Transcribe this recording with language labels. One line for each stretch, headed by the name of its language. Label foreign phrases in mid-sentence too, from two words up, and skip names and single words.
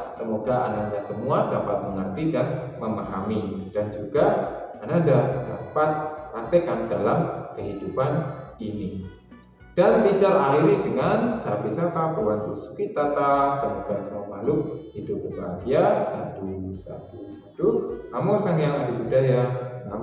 Indonesian: Semoga Ananda semua dapat mengerti dan memahami, dan juga Ananda dapat praktekkan dalam kehidupan ini. Dan teacher akhiri dengan
Pali: Sabi-saka Bhavantu Sukhitata,
Indonesian: semoga semua makhluk hidup berbahagia.
Pali: Sadu, sadu, sadu. Namo Sang Hyang Adi Budaya.